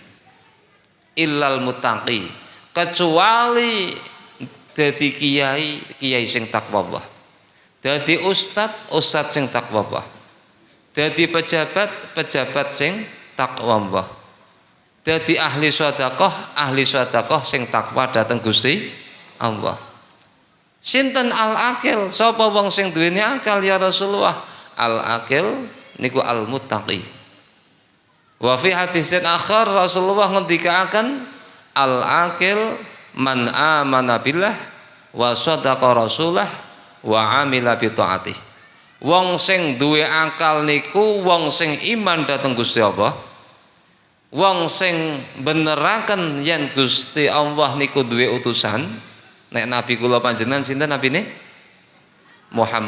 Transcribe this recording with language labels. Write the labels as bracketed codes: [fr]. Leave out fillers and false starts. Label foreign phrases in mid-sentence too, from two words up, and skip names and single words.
[ar] إلا المتقي, [jv] kecuali dadi kiai, kiai sing takwa Allah, dadi ustad, ustad sing takwa Allah, dadi pejabat, pejabat sing takwa Allah, dadi ahli sedekah sing takwa dhateng Gusti Allah. Sinten al-akil? Sapa wong sing duweni akal ya Rasulullah? Al-akil niku al-muttaqi. [ar] وفي حديث آخر رسول الله [jv] ngendikaaken [ar] العاقل من آمن بالله وصدق رسوله وعمل بطاعته. [jv] Wong sing duwe akal niku wong sing iman dhateng Gusti Allah, wong sing beneraken yen Gusti Allah niku duwe utusan. Nek nabi kula panjenengan sinten nabine?